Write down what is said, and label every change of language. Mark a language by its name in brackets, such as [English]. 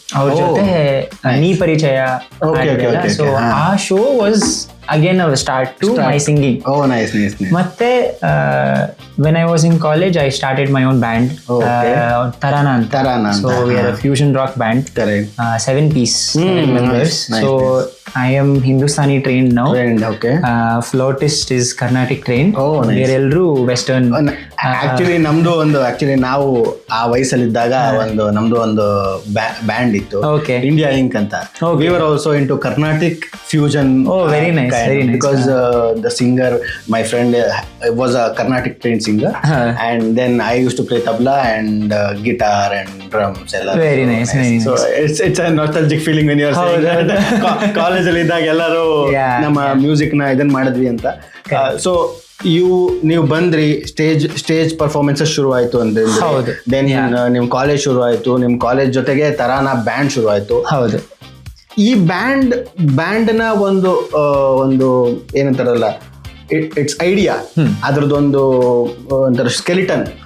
[Kannada] ಅವ್ರ ಜೊತೆ ನೀ ಪರಿಚಯ. [English] So ಆ show was again our start to my singing. ಮತ್ತೆ when I was in college I started my own band Tarana ಅಂತ. So we are a fusion rock band, 7 piece members. So I am Hindustani trained now. Flautist is Carnatic trained. [Kannada] ಬೇರೆಲ್ಲರೂ western. Actually ನಾವು ಆ ವಯಸ್ಸಲ್ಲಿದ್ದಾಗ ನಮ್ದು ಒಂದು band ಇತ್ತು, India ink ಅಂತ. [English] We were also into Carnatic fusion. Very nice. Because the singer, my friend, was a Carnatic trained singer, and then I used to play tabla and guitar and drums. Very nice. So it's a nostalgic feeling when you are saying that. [Kannada] College ಅಲ್ಲಿ ಇದ್ದಾಗ ಎಲ್ಲರೂ ನಮ್ಮ music ನ ಇದನ್ನ ಮಾಡಿದ್ವಿ ಅಂತ. So ನೀವು ಬಂದ್ರಿ, ಸ್ಟೇಜ್ ಪರ್ಫಾರ್ಮೆನ್ಸಸ್ ಶುರು ಆಯ್ತು ಅಂದ್ರೆ, ದೆನ್ ನಿಮ್ ಕಾಲೇಜ್ ಶುರು ಆಯ್ತು, ನಿಮ್ ಕಾಲೇಜ್ ಜೊತೆಗೆ ತರಾನಾ ಬ್ಯಾಂಡ್ ಶುರು ಆಯ್ತು. ಹೌದು. ಈ ಬ್ಯಾಂಡ್ನ ಒಂದು ಏನಂತಾರಲ್ಲ, ಇಟ್ಸ್ ಐಡಿಯಾ, ಅದ್ರದ್ದೊಂದು ಒಂಥರ ಸ್ಕೆಲಿಟನ್.